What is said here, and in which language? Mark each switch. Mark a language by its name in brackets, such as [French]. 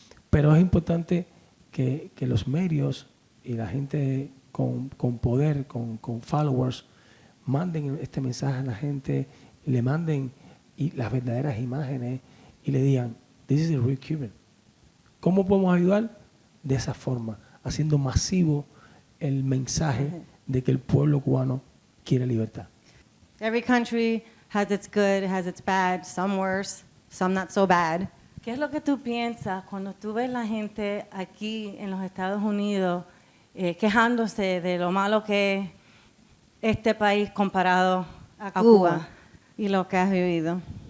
[Spanish] Pero es importante que los medios y la gente con poder, con followers, manden este mensaje a la gente, le manden las verdaderas imágenes y le digan, [English] this is the real Cuban. [Spanish] ¿Cómo podemos ayudar? De esa forma, haciendo masivo el mensaje de que el pueblo cubano quiere libertad. [English] Every country has its good, has its bad, some worse, some not so bad. [Spanish] ¿Qué es lo que tú piensas cuando tú ves la gente aquí en los Estados Unidos quejándose de lo malo que es este país comparado a Cuba y lo que has vivido?